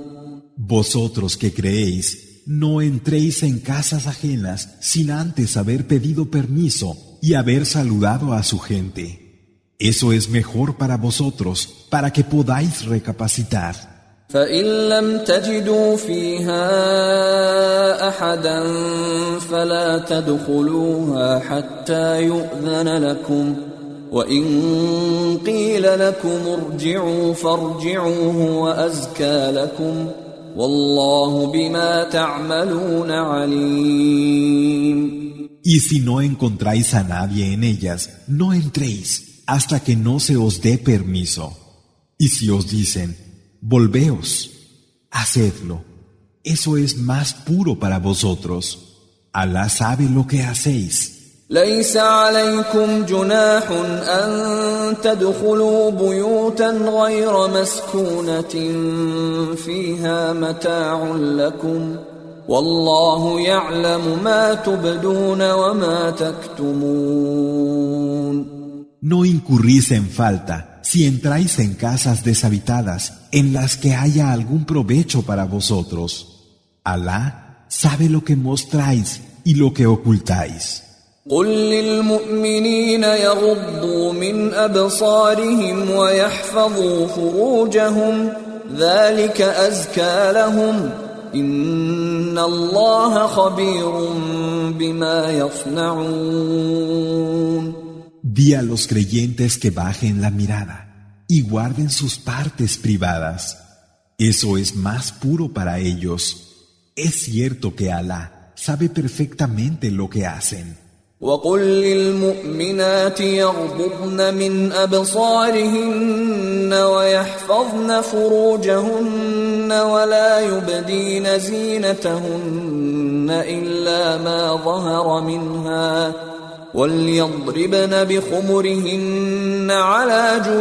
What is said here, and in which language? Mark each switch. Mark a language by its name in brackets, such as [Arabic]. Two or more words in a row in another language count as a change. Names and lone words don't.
[Spanish] Vosotros que creéis, no entréis en casas ajenas sin antes haber pedido permiso y haber saludado a su gente. Eso es mejor para vosotros, para que podáis recapacitar. [Arabic] فإن لم تجدوا فيها أحدا فلا تدخلوها حتى يؤذن لكم وإن قيل لكم ارجعوا فارجعوا هو أزكى لكم والله بما تعملون عليم. [Spanish] Y si no encontráis a nadie en ellas, no entréis hasta que no se os dé permiso. Y si os dicen, volveos, hacedlo. Eso es más puro para vosotros. Alá sabe lo que hacéis. [Arabic] ليس عليكم جناح أن تدخلوا بيوتا غير مسكونة فيها متاع لكم والله يعلم ما تبدون وما تكتمون. [Spanish] No incurrís en falta si entráis en casas deshabitadas en las que haya algún provecho para vosotros. Alá sabe lo que mostráis y lo que ocultáis. [Arabic] قل للمؤمنين يغضوا من أبصارهم ويحفظوا فروجهم ذلك أزكى لهم إن الله خبير بما يصنعون. [Spanish] Di a los creyentes que bajen la mirada y guarden sus partes privadas. Eso es más puro para ellos. Es cierto que Alá sabe perfectamente lo que hacen. [Arabic] وقل للمؤمنات يغضضن من أبصارهن ويحفظن فروجهن ولا يبدين زينتهن إلا ما ظهر منها وليضربن بخمرهن على